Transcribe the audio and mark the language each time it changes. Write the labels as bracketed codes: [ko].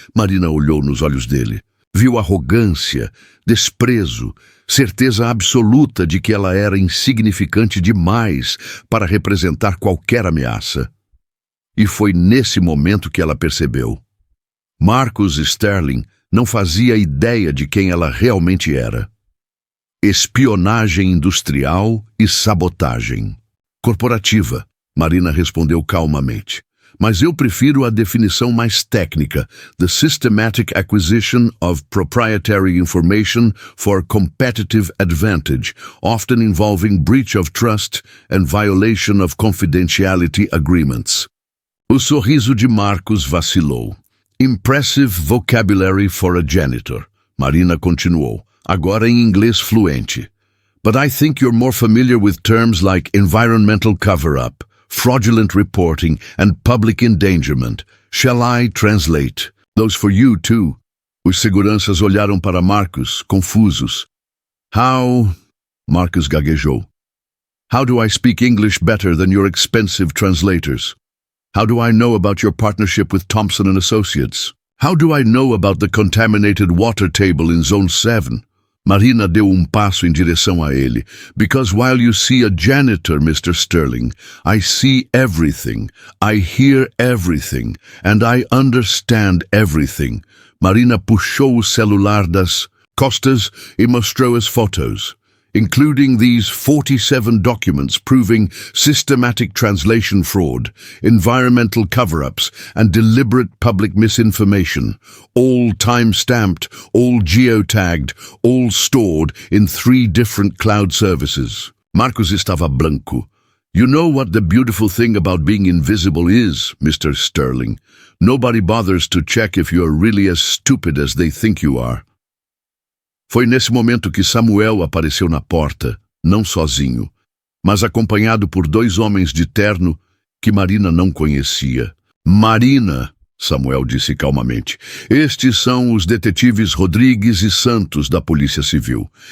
[pt] Marina olhou nos olhos dele. Viu arrogância, desprezo, certeza absoluta de que ela era insignificante demais para representar qualquer ameaça. E foi nesse momento que ela percebeu. Marcus Sterling não fazia ideia de quem ela realmente era. Espionagem industrial e sabotagem. Corporativa, Marina respondeu calmamente. Mas eu prefiro a definição mais técnica, [en] the systematic acquisition of proprietary information for competitive advantage, often involving breach of trust and violation of confidentiality agreements. [pt] O sorriso de Marcus vacilou. [en] Impressive vocabulary for a janitor. [pt] Marina continuou, agora em inglês fluente. [en] But I think you're more familiar with terms like environmental cover-up, fraudulent reporting, and public endangerment. Shall I translate? Those for you, too. [pt] Os seguranças olharam para Marcus, confusos. [en] How... [pt] Marcus gaguejou. [en] How do I speak English better than your expensive translators? How do I know about your partnership with Thompson & Associates? How do I know about the contaminated water table in Zone 7? [pt] Marina deu passo em direção a ele. [en] Because while you see a janitor, Mr. Sterling, I see everything, I hear everything, and I understand everything. [pt] Marina puxou o celular das costas e mostrou as fotos, [en] including these 47 documents proving systematic translation fraud, environmental cover-ups, and deliberate public misinformation, all time-stamped, all geotagged, all stored in 3 different cloud services. [pt] Marcus estava branco. [en] You know what the beautiful thing about being invisible is, Mr. Sterling. Nobody bothers to check if you're really as stupid as they think you are. [pt] Foi nesse momento que Samuel apareceu na porta, não sozinho, mas acompanhado por 2 homens de terno que Marina não conhecia. Marina, Samuel disse calmamente, estes são os detetives Rodrigues e Santos da Polícia Civil.